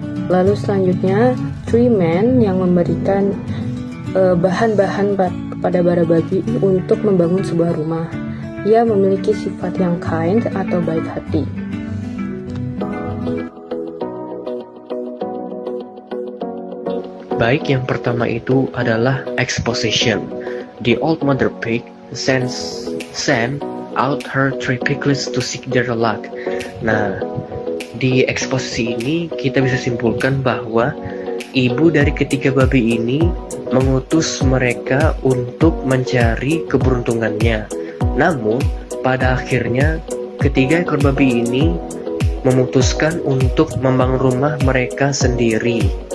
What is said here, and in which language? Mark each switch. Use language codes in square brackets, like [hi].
[id] Lalu selanjutnya, Three Men yang memberikan bahan-bahan kepada para babi untuk membangun sebuah rumah. Ia memiliki sifat yang kind atau baik hati. Baik, yang pertama itu adalah exposition. [en] The old Mother Pig sent out her 3 piglets to seek their luck. [id] Nah, di eksposisi ini kita bisa simpulkan bahwa ibu dari ketiga babi ini mengutus mereka untuk mencari keberuntungannya. Namun, pada akhirnya ketiga ekor babi ini memutuskan untuk membangun rumah mereka sendiri.